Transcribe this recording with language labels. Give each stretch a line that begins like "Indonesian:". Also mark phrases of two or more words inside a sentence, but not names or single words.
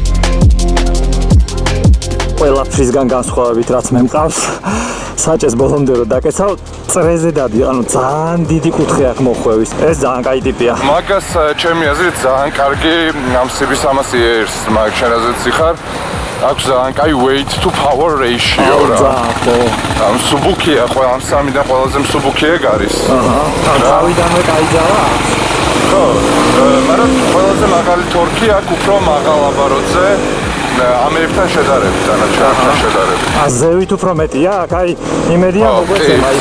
Georgian: ყველაფრისგან განსხვავებით რაც მე მყავს საჭეს ბოლომდე რომ დაკეცავ წრეზე დადი, ანუ ძალიან დიდი კუთხე აქვს მოხვევის. ეს ძალიან კაი ტიპია. მაგას ჩემი აზრით ძალიან კარგი ამ CB300R-ს მაგაშენაზეც იხარ. აქვს ძალიან კაი
English: weight to power ratio
Georgian: რა. ამ სუბუქია, ამ სამიდან ყველაზე მსუბუქი ეგ არის. თავიდანვე კაი ძალა აქვს. ხო, მაგრამ ყველაზე მაღალი თორქი აქვს უფრო მაღალ აბაროტზე. ამერიკთან შედარებით, დანარჩენთან შედარებით. ზევით უფრო მეტია, აი იმედია მოგვეცემა ის.